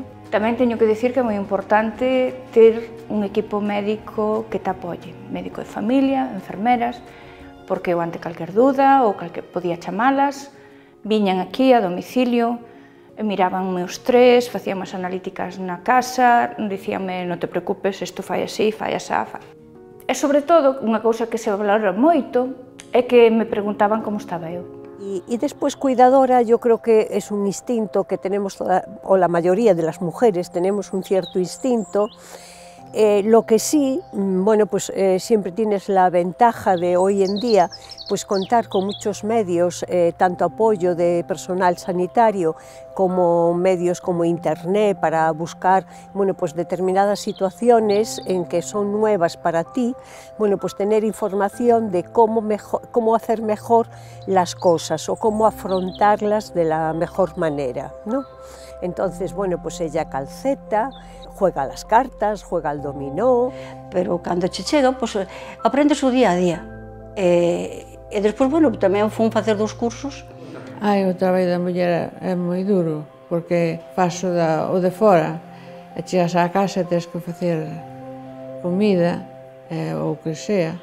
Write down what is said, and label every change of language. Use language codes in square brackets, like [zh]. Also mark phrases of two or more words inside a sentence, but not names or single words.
[gl] Tamén teño que dicir que é moi importante ter un equipo médico que te apoie, médico de familia, enfermeras, porque eu ante calquer duda ou podía chamalas, viñan aquí a domicilio, miraban meus estrés, facían as analíticas na casa, dicíanme non te preocupes, isto fai así, fai asá. E sobre todo, unha cousa que se valora moito é que me preguntaban como estaba eu. [es] Y después cuidadora, yo creo que es un instinto que tenemos, o la mayoría de las mujeres tenemos un cierto instinto. Lo que sí, bueno, pues siempre tienes la ventaja de hoy en día pues contar con muchos medios, tanto apoyo de personal sanitario como medios como internet para buscar, bueno, pues determinadas situaciones en que son nuevas para ti, bueno, pues tener información de cómo hacer mejor las cosas o cómo afrontarlas de la mejor manera, ¿no? Entonces, bueno, pues ella calceta, juega las cartas, juega al dominó. [gl] Pero cando che chega, pues, aprendes o día a día. E despois, bueno, tamén fun facer 2 cursos. O traballo da muller é moi duro, porque faço o de fora, e chegas á casa e tens que facer comida, ou o que sea.